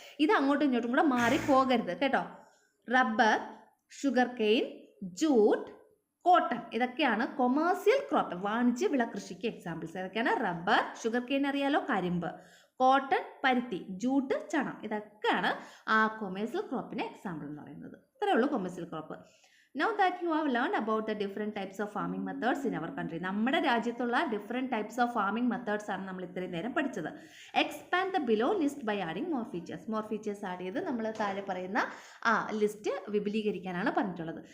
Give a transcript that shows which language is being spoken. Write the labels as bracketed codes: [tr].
[ml] ഇത് അങ്ങോട്ടും ഇങ്ങോട്ടും കൂടെ മാറിപ്പോകരുത് കേട്ടോ. Rubber, sugar cane, jute, cotton, ഇതൊക്കെയാണ് കൊമേഴ്സ്യൽ ക്രോപ്പ്, വാണിജ്യ വിള കൃഷിക്ക് എക്സാമ്പിൾസ്. ഏതൊക്കെയാണ്? റബ്ബർ, ഷുഗർ കെയിൻ അറിയാലോ, കരിമ്പ്, കോട്ടൺ, പരുത്തി, ജൂട്ട്, ചണം, ഇതൊക്കെയാണ് ആ കൊമേഴ്സ്യൽ ക്രോപ്പിന് എക്സാമ്പിൾ എന്ന് പറയുന്നത്. ഇത്രയേ ഉള്ളൂ commercial crop. [en] Now that you have learned about the different types of farming methods in our country, [ml] നമ്മുടെ രാജ്യത്തുള്ള different types of farming methods ആണ് നമ്മൾ ഇത്രയും നേരം പഠിച്ചത്. [en] Expand the below list by adding more features. [ml] More features add ചെയ്ത് നമ്മൾ താഴെ പറയുന്ന ലിസ്റ്റ് വിപുലീകരിക്കാനാണ് പറഞ്ഞിട്ടുള്ളത്.